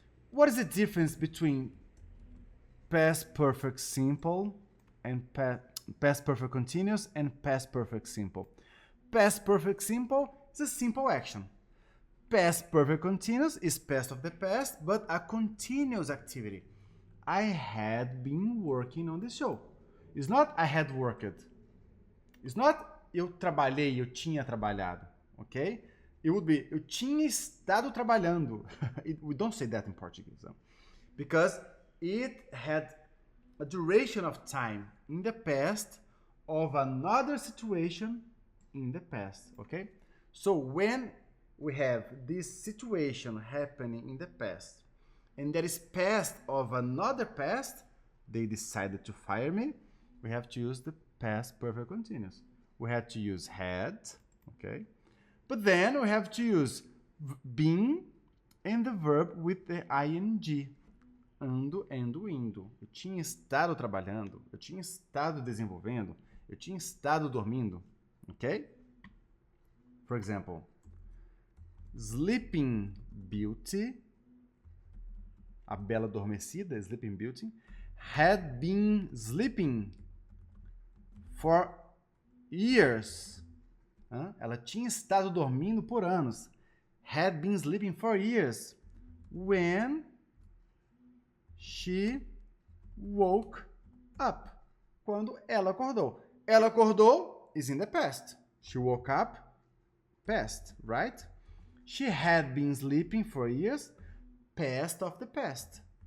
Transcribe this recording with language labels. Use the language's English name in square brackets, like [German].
[English] What is the difference between past perfect simple and past perfect continuous and past perfect simple? Past perfect simple is a simple action. Past perfect continuous is past of the past, but a continuous activity. I had been working on this show. It's not I had worked. It's not [Portuguese] eu trabalhei, eu tinha trabalhado, ok? [English] It would be [Portuguese] eu tinha estado trabalhando. [English] We don't say that in Portuguese, because it had a duration of time in the past of another situation in the past, okay? So when we have this situation happening in the past, and that is past of another past, they decided to fire me, we have to use the past perfect continuous. We had to use had, okay? But then we have to use been and the verb with the ing. [Portuguese] Ando, ando, indo. Eu tinha estado trabalhando, eu tinha estado desenvolvendo, eu tinha estado dormindo, okay? [English] For example, Sleeping Beauty, [Portuguese] a bela adormecida, [English] Sleeping Beauty, had been sleeping for years. [Portuguese] Ela tinha estado dormindo por anos. [English] Had been sleeping for years. When she woke up. [Portuguese] Quando ela acordou. Ela acordou [English] is in the past. She woke up, past, right? She had been sleeping for years, past of the past.